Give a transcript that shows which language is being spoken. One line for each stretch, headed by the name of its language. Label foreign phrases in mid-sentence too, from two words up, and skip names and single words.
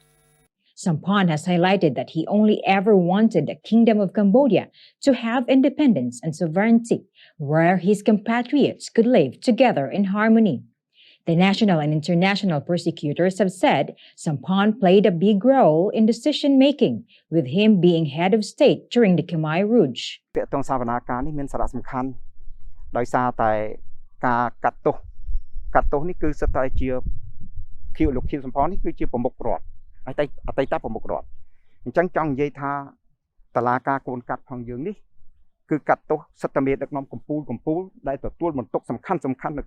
English: Sampan has highlighted that he only ever wanted the Kingdom of Cambodia to have independence and sovereignty, where his compatriots could live together in harmony. The national and international prosecutors have said Sampan played a big role in decision-making, with him being head of state during the Khmer Rouge.
Khmer: ពាក្យតងសាវនាការនេះមានសារៈសំខាន់ដោយសារតែការកាត់ទោសនេះគឺសិតតែជាលោកខៀវសំផននេះគឺជាប្រមុខរដ្ឋអតីតប្រមុខរដ្ឋអញ្ចឹងចង់និយាយថាតឡាការកូនកាត់ផងយើងនេះគឺកាត់ទោសសិទ្ធិមេដឹកនាំកម្ពុជាដែលទទួលបន្ទុកសំខាន់នៅ